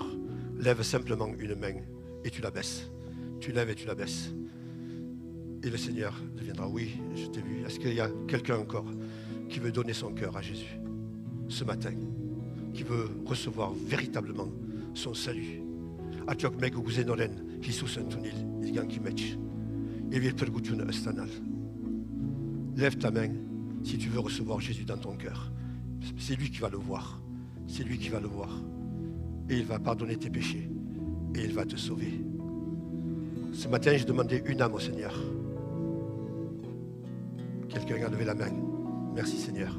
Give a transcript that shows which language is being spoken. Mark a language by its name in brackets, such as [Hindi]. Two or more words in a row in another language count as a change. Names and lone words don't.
[French] Lève simplement une main et tu la baisses. Tu lèves et tu la baisses. Et le Seigneur deviendra, oui, je t'ai vu. Est-ce qu'il y a quelqu'un encore qui veut donner son cœur à Jésus ce matin, qui veut recevoir véritablement son salut? Atiok meg guzenoren, Jesus antunil, ilgan kimech. Et vil pergutun estanal. Lève ta main si tu veux recevoir Jésus dans ton cœur. C'est lui qui va le voir. C'est lui qui va le voir. Et il va pardonner tes péchés. Et il va te sauver. Ce matin, j'ai demandé une âme au Seigneur. Quelqu'un a levé la main. Merci Seigneur.